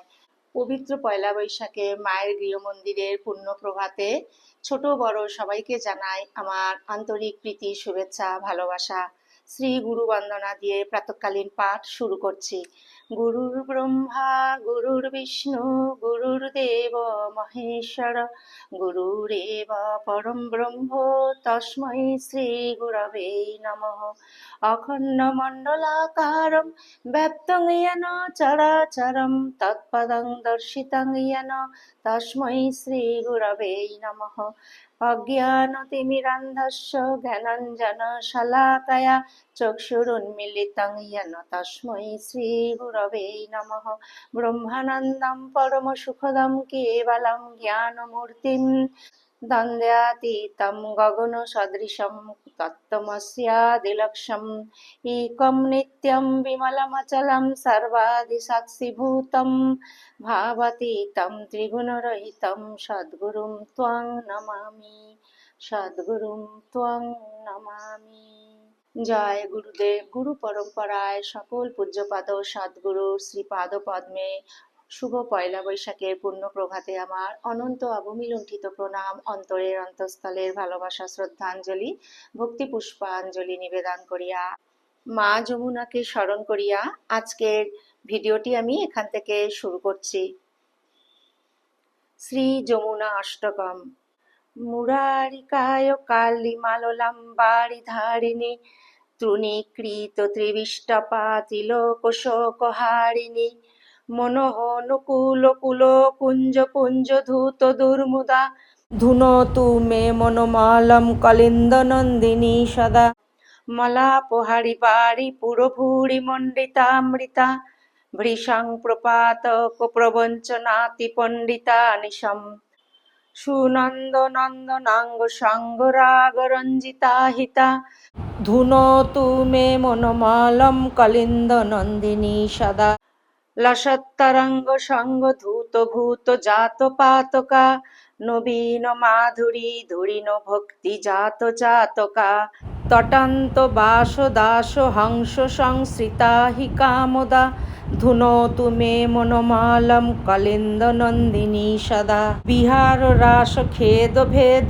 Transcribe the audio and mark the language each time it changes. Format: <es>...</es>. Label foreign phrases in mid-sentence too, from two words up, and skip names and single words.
<bn>পবিত্র পয়লা বৈশাখে মায়ের গৃহমন্দিরের পুণ্য প্রভাতে ছোট বড় সবাইকে জানাই আমার আন্তরিক প্রীতি, শুভেচ্ছা, ভালোবাসা। শ্রী গুরু বন্দনা দিয়ে প্রাতঃকালীন পাঠ শুরু করছি।</bn> <sa>গুরুর ব্রহ্মা গুরুর বিষ্ণু গুরুর্দেব মহেশ্বর গুরুরেব পরম ব্রহ্ম তস্मै শ্রী গুরবে নমঃ। অখণ্ডমণ্ডলাকারং ব্যপ্তং येन চরাচরং তৎপদং দর্শিতং येन তস্मै শ্রী গুরবে নমঃ। অজ্ঞানতিমিরান্ধস্য জ্ঞানাঞ্জনশলাকয়া চক্ষুরুন্মিলিतं येन তস্मै শ্রী গুরবে নমঃ। ব্রহ্মানন্দং পরমসুখদং কেবলং জ্ঞানমূর্তিং দ্বন্দ্বাতীतं গগনসদৃশं তত্ত্বমস্যাদিলক্ষ্যम् एकं नित्यं विमलमचलं सर्वादिसाक्षिभूतं भावातीतं त्रिगुणरहितं सद्गुरुं त्वां नमामि, सद्गुरुं त्वां नमामि।</sa> <bn>জয় গুরুদেব। গুরু পরম্পরায় সকল পূজ্যপাদ সদ্গুরুর শ্রীপাদ পদ্মে শুভ পয়লা বৈশাখের পূর্ণ প্রভাতে আমার অনন্ত অবমিলুণ্ঠিত প্রণাম, অন্তরের অন্তঃস্থলের ভালোবাসা, শ্রদ্ধাঞ্জলি, ভক্তি পুষ্পাঞ্জলি নিবেদন করিয়া মা যমুনাকে স্মরণ করিয়া আজকের ভিডিওটি আমি এখান থেকে শুরু করছি।</bn> <sa>শ্রী যমুনা অষ্টকম। মুরারিকায় কালিমাললাম বারিধারিণী তৃণীকৃত ত্রিবিষ্টপা তিলকশোকহারিণী মনোহনুকূল কুল কুঞ্জ পুঞ্জ ধূত দুর্মুদা ধুনোতু মে মনোমালম কলিন্দনন্দিনী সদা মলাপহারি বারি পুরভূরি মণ্ডিতামৃতা ভৃশং প্রপাত প্রবঞ্চনাতি পণ্ডিতা নিশম সুনন্দ নন্দনাঙ্গ সঙ্গ রাগ রঞ্জিতা হিতা ধুনোতু মে মনোমালম কলিন্দ নন্দিনী সদা লসত্তরঙ্গ সঙ্গ ধূত ভূত জাত পাতকা নবীন মাধুরী ধুরিন ভক্তি জাত জাতকা তটান্ত বাস দাস হংস সংশ্রিতা হি কামদা ধুনোতু মে মনোমালম কলিন্দ নন্দিনী সদা বিহার রাস খেদ ভেদ</sa>